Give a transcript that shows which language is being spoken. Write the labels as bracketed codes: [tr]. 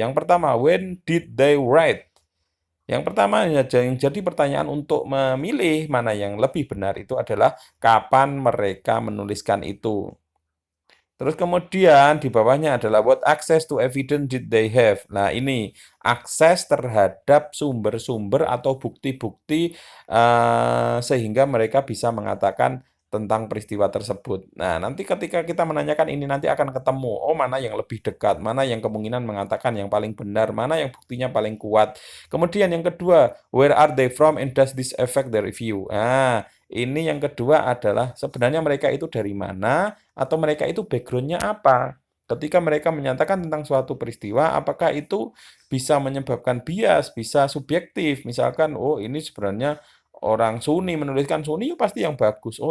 [id] Yang pertama, [en] when did they write? [id] Yang pertama, yang jadi pertanyaan untuk memilih mana yang lebih benar itu adalah kapan mereka menuliskan itu. Terus kemudian di bawahnya adalah [en] what access to evidence did they have. [id] Nah, ini akses terhadap sumber-sumber atau bukti-bukti sehingga mereka bisa mengatakan tentang peristiwa tersebut. Nah, nanti ketika kita menanyakan ini nanti akan ketemu, oh mana yang lebih dekat, mana yang kemungkinan mengatakan yang paling benar, mana yang buktinya paling kuat. Kemudian yang kedua, [en] where are they from and does this affect their review? [id] Nah, ini yang kedua adalah sebenarnya mereka itu dari mana atau mereka itu background-nya apa. Ketika mereka menyatakan tentang suatu peristiwa, apakah itu bisa menyebabkan bias, bisa subjektif. Misalkan, oh ini sebenarnya orang Sunni menuliskan Sunni, ya pasti yang bagus.